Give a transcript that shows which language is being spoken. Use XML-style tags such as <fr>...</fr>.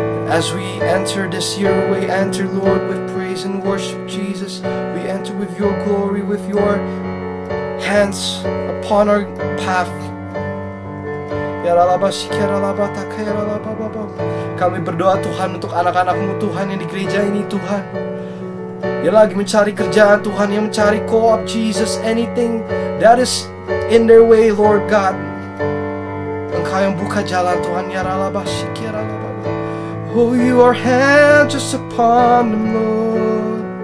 <en>As we enter this year, we enter, Lord, with praise and worship, Jesus. We enter with your glory, with your hands upon our path. Ya ralaba sikera laba takaya ralaba baba.</en> <id>Kami berdoa Tuhan untuk anak-anak-Mu Tuhan yang di gereja ini Tuhan, yang lagi mencari kerjaan Tuhan, yang mencari co-op Jesus,</id> <en>anything that is in their way Lord God,</en> <id>Engkau yang buka jalan Tuhan. Ya ralaba sikera laba.</id> <en>Oh, your hand just upon them Lord.</en>